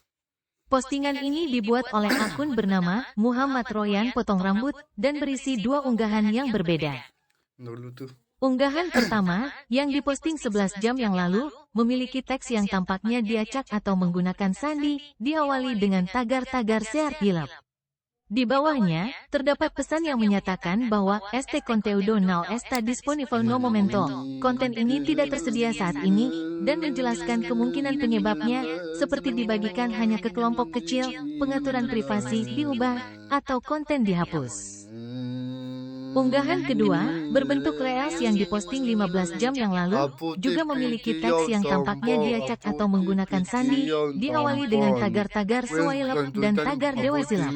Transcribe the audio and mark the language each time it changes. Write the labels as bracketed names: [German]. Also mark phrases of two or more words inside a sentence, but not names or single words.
[Indonesian] Postingan ini dibuat oleh akun bernama Muhammad Royan potong rambut dan berisi 2 unggahan yang berbeda. Unggahan pertama, yang diposting 11 jam yang lalu, memiliki teks yang tampaknya diacak atau menggunakan sandi, diawali dengan tagar-tagar share gilap. Di bawahnya, terdapat pesan yang menyatakan bahwa [Portuguese] este conteúdo no está disponible no momento. [Indonesian] Konten ini tidak tersedia saat ini, dan menjelaskan kemungkinan penyebabnya, seperti dibagikan hanya ke kelompok kecil, pengaturan privasi diubah, atau konten dihapus. Unggahan kedua, berbentuk reels yang diposting 15 jam yang lalu, juga memiliki teks yang tampaknya diacak atau menggunakan sandi, diawali dengan tagar-tagar swipe dan tagar dewa silap.